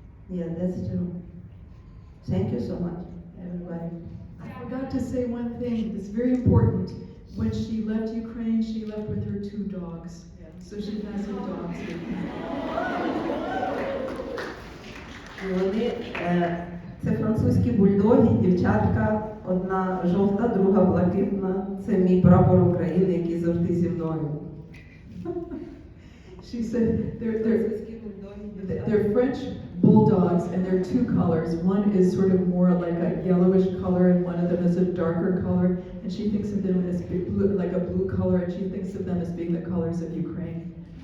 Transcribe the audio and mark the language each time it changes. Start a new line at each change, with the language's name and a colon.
English: Yeah, that's true. Thank you so much, everybody. I forgot to say one thing that's very important. When she left Ukraine, she left with her 2 dogs. So she has her dogs with her.
Ukrainian: Це французькі бульдоги, дівчатка, одна жовта, друга блакитна. Це мій прапор України, який завжди зі мною.
English: She said they're French bulldogs, and they're 2 colors. One is sort of more like a yellowish color, and one of them is a darker color. And she thinks of them as blue, like a blue color, and she thinks of them as being the colors of Ukraine.